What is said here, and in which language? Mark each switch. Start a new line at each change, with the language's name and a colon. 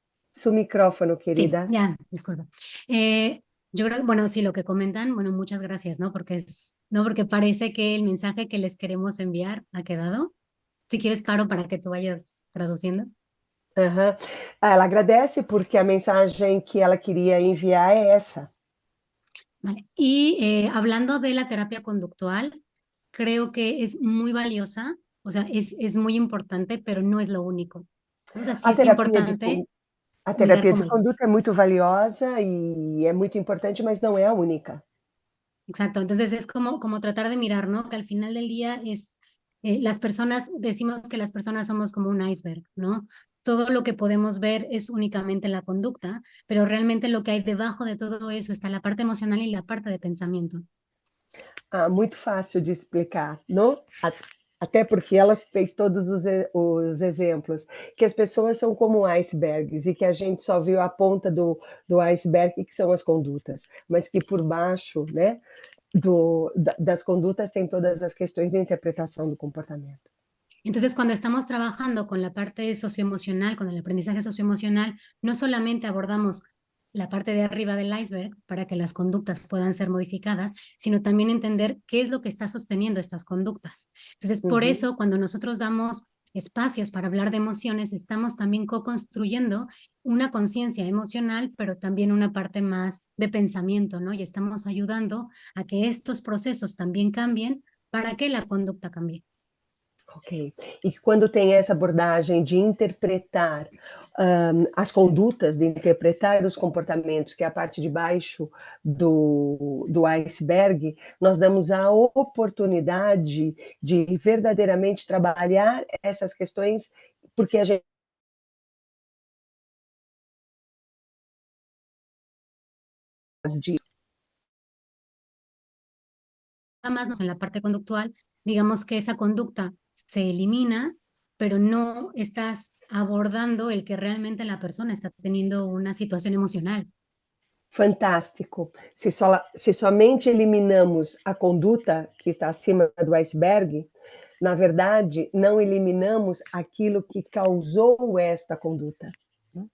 Spanish: Su micrófono, querida. Sí, ya, disculpa. Yo creo, bueno, sí, lo que comentan, bueno, muchas gracias, ¿no? Porque parece que el mensaje que les queremos enviar ha quedado. Si quieres, Caro, para que tú vayas traduciendo. Uhum.
Portuguese: Ela agradece porque a mensagem que ela queria enviar é essa. Vale.
Spanish: Y hablando de la terapia conductual, creo que es muy valiosa, o sea, es muy importante, pero no es lo único. O sea, sí
Portuguese: A
Spanish: es
Portuguese: terapia
Spanish: importante mirar
Portuguese: de
Spanish: cómo es.
Portuguese: conduta é muito valiosa e é muito importante, mas não é a única.
Spanish: Exacto, entonces es como tratar de mirar, ¿no? Que al final del día las personas, decimos que las personas somos como un iceberg, ¿no? Todo lo que podemos ver es únicamente la conducta, pero realmente lo que hay debajo de todo eso está la parte emocional y la parte de pensamiento.
Portuguese: Muito fácil de explicar, não? Até porque ela fez todos os exemplos, que as pessoas são como icebergs e que a gente só viu a ponta do iceberg, que são as condutas, mas que por baixo, né, das condutas tem todas as questões de interpretação do comportamento.
Spanish: Entonces, cuando estamos trabajando con la parte socioemocional, con el aprendizaje socioemocional, no solamente abordamos la parte de arriba del iceberg para que las conductas puedan ser modificadas, sino también entender qué es lo que está sosteniendo estas conductas. Entonces, por eso, cuando nosotros damos espacios para hablar de emociones, estamos también co-construyendo una conciencia emocional, pero también una parte más de pensamiento, ¿no? Y estamos ayudando a que estos procesos también cambien para que la conducta cambie. Ok.
Portuguese: E quando tem essa abordagem de interpretar as condutas, de interpretar os comportamentos, que é a parte de baixo do iceberg, nós damos a oportunidade de verdadeiramente trabalhar essas questões, porque a gente
Spanish: más en la parte conductual, digamos que esa conducta se elimina, pero no estás abordando el que realmente la persona está teniendo una situación emocional. Fantástico.
Portuguese: Se somente eliminamos a conduta que está acima do iceberg, na verdade, não eliminamos aquilo que causou esta conduta, né?